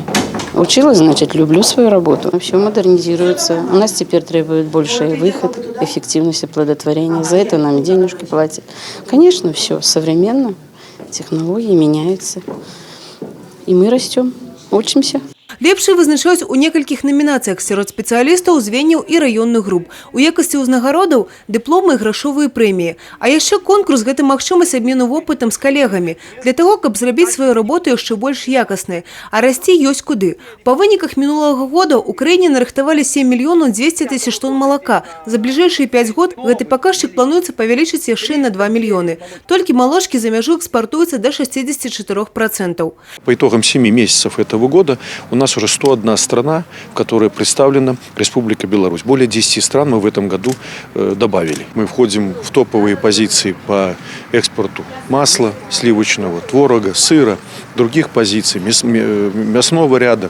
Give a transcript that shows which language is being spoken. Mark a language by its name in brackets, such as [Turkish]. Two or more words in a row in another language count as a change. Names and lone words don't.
[Russian] Училась, значит, люблю свою работу. Все модернизируется. У нас теперь требует больший выход, эффективность оплодотворения. За это нам денежки платят. Конечно, все современно, технологии меняются. И мы растем, учимся. [Belarusian] Лепшыя вызначаюць у некалькіх намінацыях сярод спецыялістаў, звенняў і раённых груп. У якасці ўзнагародаў дыпломы і грашовыя прэміі. А яшчэ конкурс – гэта магчымасць абмену вопытам з калегамі для таго, каб зрабіць сваю работу яшчэ больш якаснай. А расці ёсць куды. Па выніках мінулага года ў краіне нарыхтавалі 7 мільёнаў 200 тысяч тонн малака. За бліжэйшыя 5 год гэты паказчык плануецца павялічыць яшчэ на 2 мільёны. Толькі малочкі за мяжу экспартуюцца до 64%. [Russian] По итогам 7 месяцев этого года у нас уже 101 страна, в которой представлена Республика Беларусь. Более 10 стран мы в этом году добавили. Мы входим в топовые позиции по экспорту масла сливочного, творога, сыра, других позиций, мясного ряда.